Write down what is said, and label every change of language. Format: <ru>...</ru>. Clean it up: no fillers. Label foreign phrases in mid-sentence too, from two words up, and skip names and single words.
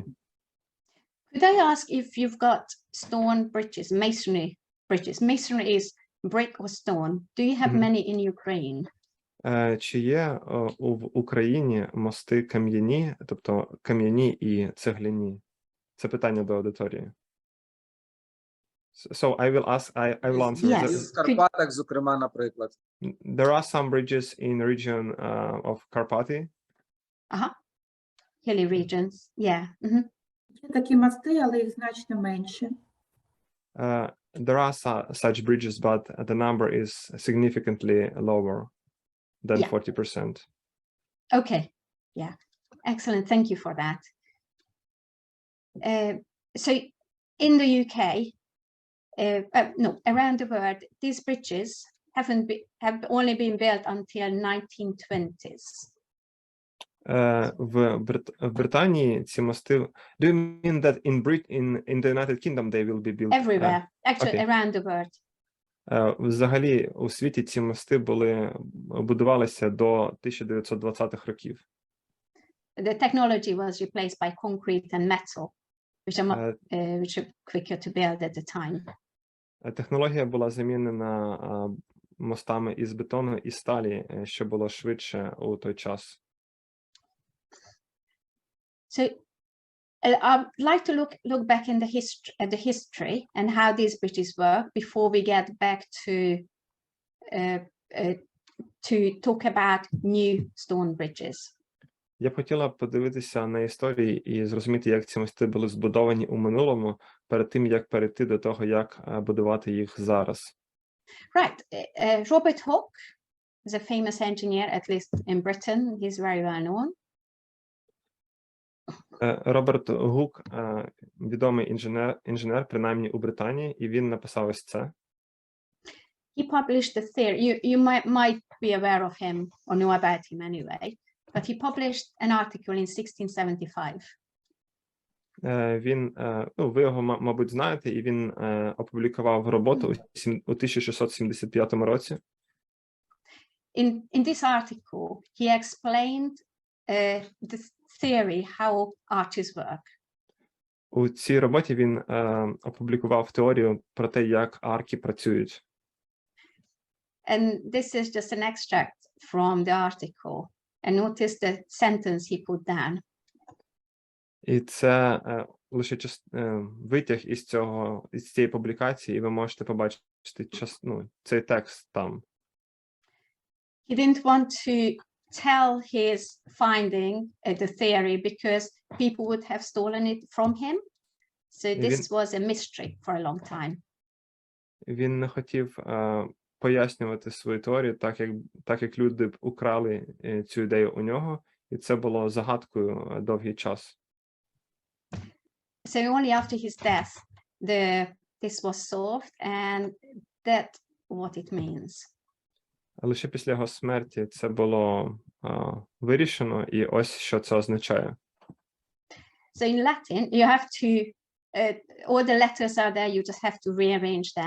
<en>Could I ask if you've got stone bridges, masonry bridges? Masonry is brick or stone. Do you have many in Ukraine?</en> <uk>Чи є в Україні мости кам'яні, тобто кам'яні і цегляні? Це питання до аудиторії.</uk> <en>So I will answer. Yes.</en> <uk>В Карпатах, зокрема, наприклад.</uk> <en>There are some bridges in region of Carpathy. Hilly regions, yeah.</en> <uk>Є такі мости, але їх значно менше.</uk> <en>There are such bridges, but the number is significantly lower than Yeah. 40%. Okay, yeah, excellent. Thank you for that. So in the UK, no, around the world, these bridges have only been built until 1920s.</en> <uk>В Британії ці мости.</uk> <en>Do you mean that in the United Kingdom they will be built? Everywhere, actually, okay. around the world.</en> <uk>Взагалі, у світі ці мости будувалися до 1920-х років.</uk> <en>The technology was replaced by concrete and metal, which are quicker to build at the time.</en> <uk>Технологія була замінена мостами із бетону і сталі, що було швидше у той час.</uk> <en>So I'd like to look back in at the history and how these bridges work before we get back to talk about new stone bridges.</en> <uk>Я б хотіла подивитися на історії і зрозуміти, як ці мости були збудовані у минулому, перед тим, як перейти до того, як будувати їх зараз.</uk> <en>Right. Robert Hooke is a famous engineer, at least in Britain. He's very well known.</en> <uk>Роберт Гук – відомий інженер, принаймні у Британії, і він написав ось це.</uk> <en>He published the theory. You might be aware of him or know about him anyway, but he published an article in 1675.</en> <uk>Він, ви його, мабуть, знаєте, і він опублікував роботу у 1675 році.</uk> <en>In this article, he explained the theory how arches work.</en> <uk>У цій роботі він опублікував теорію про те, як арки працюють.</uk> <en>And this is just an extract from the article. And notice the sentence he put down.</en> <uk>І це лише витяг із цієї публікації, і ви можете побачити цей текст там.</uk> <en>He didn't want to tell his finding, the theory, because people would have stolen it from him. So this was a mystery for a long time.</en> <uk>Він не хотів пояснювати свою теорію, так як люди б украли цю ідею у нього, і це було загадкою довгий час.</uk> <en>So only after his death, this was solved, and that's what it means.</en> <uk>Лише після його смерті це було вирішено, і ось що це означає.</uk> <en>So in Latin, you have to, all the letters are there, you just have to rearrange them.</en>